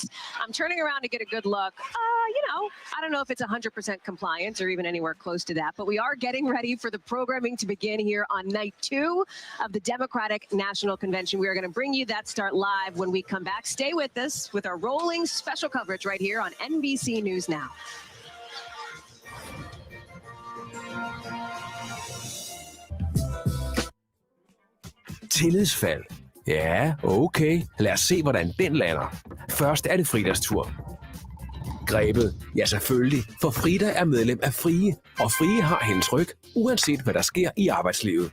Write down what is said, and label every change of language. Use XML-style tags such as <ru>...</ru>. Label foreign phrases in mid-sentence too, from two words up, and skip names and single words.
<en>I'm turning around to get a good look. I don't know if it's 100% compliance or even anywhere close to that, but we are getting ready for the programming to begin here on night 2 of the Democratic National Convention. We are going to bring you that start live when we come back. Stay with us with our rolling special coverage right here on NBC News Now.</en> <da>Tillidsfald. Ja, okay. Lad os se, hvordan den lander. Først er det Fridas tur. Grebet? Ja, selvfølgelig, for Frida er medlem af Frie, og Frie har hendes ryg, uanset hvad der sker i arbejdslivet.</da>